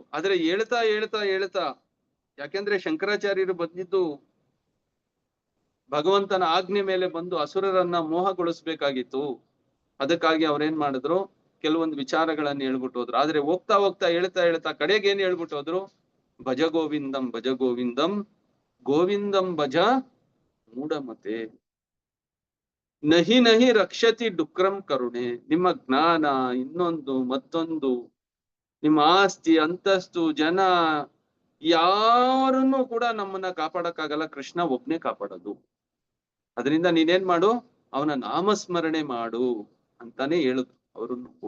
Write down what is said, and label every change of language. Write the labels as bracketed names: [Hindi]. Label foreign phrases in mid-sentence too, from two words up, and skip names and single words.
[Kannada] ಆದ್ರೆ ಹೇಳ್ತಾ ಹೇಳ್ತಾ ಹೇಳ್ತಾ, ಯಾಕೆಂದ್ರೆ ಶಂಕರಾಚಾರ್ಯರು ಬಂದಿದ್ದು ಭಗವಂತನ ಆಜ್ಞೆ ಮೇಲೆ ಬಂದು ಅಸುರರನ್ನ ಮೋಹಗೊಳಿಸ್ಬೇಕಾಗಿತ್ತು. ಅದಕ್ಕಾಗಿ ಅವ್ರೇನ್ ಮಾಡಿದ್ರು, ಕೆಲವೊಂದು ವಿಚಾರಗಳನ್ನ ಹೇಳ್ಬಿಟ್ಟು ಹೋದ್ರು. ಆದ್ರೆ ಹೋಗ್ತಾ ಹೋಗ್ತಾ ಹೇಳ್ತಾ ಹೇಳ್ತಾ ಕಡೆಗೆ ಏನ್ ಹೇಳ್ಬಿಟ್ಟು ಹೋದ್ರು, [Sanskrit] ಭಜ ಗೋವಿಂದಂ ಭಜ ಗೋವಿಂದಂ ಗೋವಿಂದಂ ಭಜ ಮೂಢಮತೆ ನಹಿ ನಹಿ ರಕ್ಷತಿ ಡುಕ್ರಂ ಕರುಣೆ. [Kannada] ನಿಮ್ಮ ಜ್ಞಾನ, ಇನ್ನೊಂದು ಮತ್ತೊಂದು, ನಿಮ್ಮ ಆಸ್ತಿ ಅಂತಸ್ತು, ಜನ, ಯಾರನ್ನೂ ಕೂಡ ನಮ್ಮನ್ನ ಕಾಪಾಡಕ್ಕಾಗಲ್ಲ, ಕೃಷ್ಣ ಒಬ್ನೇ ಕಾಪಾಡೋದು. ಅದರಿಂದ ನೀನೇನ್ ಮಾಡು, ಅವನ ನಾಮಸ್ಮರಣೆ ಮಾಡು ಅಂತಾನೆ ಹೇಳಿದ್ರು ಅವರನ್ನು ಕೂಡ.